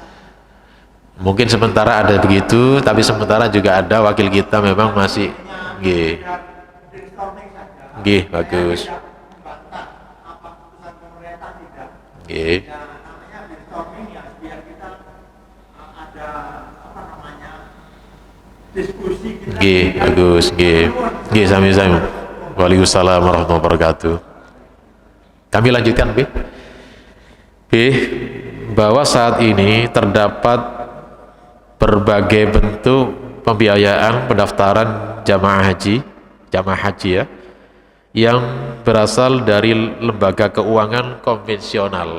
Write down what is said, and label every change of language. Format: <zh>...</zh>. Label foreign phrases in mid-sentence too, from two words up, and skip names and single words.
<id>Mungkin sementara ada begitu, tapi sementara juga ada wakil kita memang masih nggih. Brainstorming saja. Nggih, bagus. Saya tidak membantah apa keputusan pemerintah tidak. Nggih. Ya, namanya brainstorming ya biar kita ada apa namanya diskusi kita. Nggih, bagus, nggih.</id> <jv>Nggih, sami-sami.</jv> <ar>وعليكم السلام ورحمة الله وبركاته.</ar> <id>Kami lanjutkan, B. B, bahwa saat ini terdapat berbagai bentuk pembiayaan pendaftaran jamaah haji ya, yang berasal dari lembaga keuangan konvensional.</id>